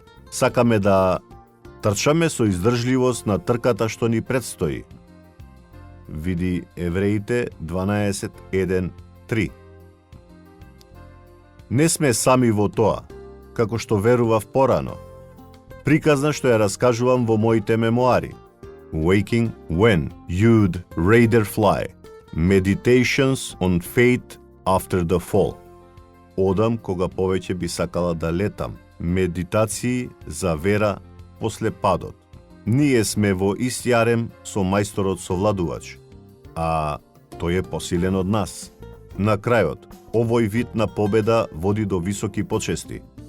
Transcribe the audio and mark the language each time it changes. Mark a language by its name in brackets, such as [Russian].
[Macedonian] Сакаме да трчаме со издржливост на трката што ни предстои. Види Евреите 12:1-3. Не сме сами во тоа, како што верував порано. Приказна што ја раскажувам во моите мемуари. [English] Waking when you'd rather fly. Meditations on faith after the fall. [Macedonian] Одам кога повеќе би сакала да летам. Медитации за вера после падот. Ние сме во ист јарем со мајсторот совладувач, а тој е посилен од нас. На крајот, овој вид на победа води до високи почести.